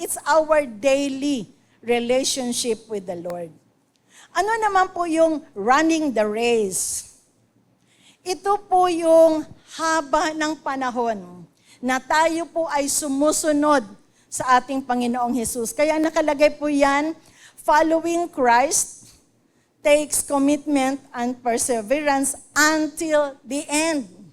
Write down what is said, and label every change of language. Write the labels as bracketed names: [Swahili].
[English] It's our daily relationship with the Lord. [Filipino] Ano naman po yung [English] running the race? [Filipino] Ito po yung haba ng panahon na tayo po ay sumusunod sa ating Panginoong Jesus. Kaya nakalagay po yan, [English] following Christ takes commitment and perseverance until the end.